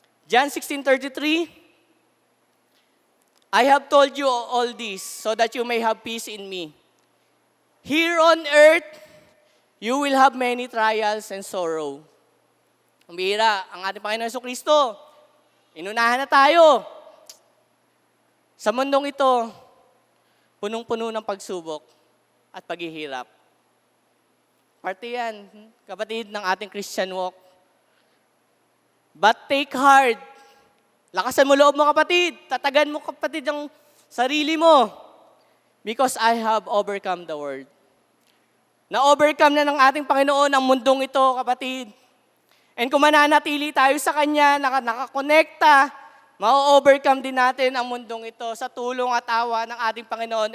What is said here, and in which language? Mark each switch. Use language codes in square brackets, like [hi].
[en] John 16:33, I have told you all this so that you may have peace in me. Here on earth, you will have many trials and sorrow. [tl] Ang bihira, ang ating Panginoon Jesucristo, inunahan na tayo. Sa mundong ito, punong-puno ng pagsubok at paghihirap. Parte yan, kapatid, ng ating Christian walk. [en] But take heart. [tl] Lakasan mo loob mo, kapatid. Tatagan mo, kapatid, ang sarili mo. [en] Because I have overcome the world. [tl] Na-overcome na ng ating Panginoon ang mundong ito, kapatid. And kung mananatili tayo sa Kanya, nakakonekta, ma-overcome din natin ang mundong ito sa tulong at awa ng ating Panginoon.